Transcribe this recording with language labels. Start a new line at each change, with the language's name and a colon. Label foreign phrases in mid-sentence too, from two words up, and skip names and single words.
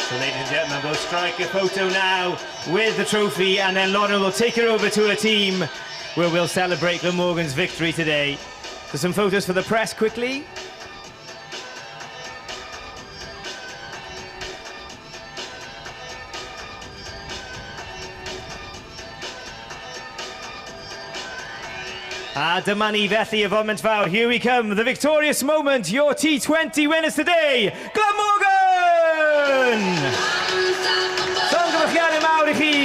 English: ladies and gentlemen. We'll strike a photo now with the trophy, and then Lauren will take it over to her team, where we'll celebrate Glamorgan's victory today. So some photos for the press quickly.
Welsh: Dyma ni felly y foment fawr.
English: Here we come, the victorious moment. Your T20 winners today, Glamorgan!
Welsh: Llongyfarchiadau mawr I chi.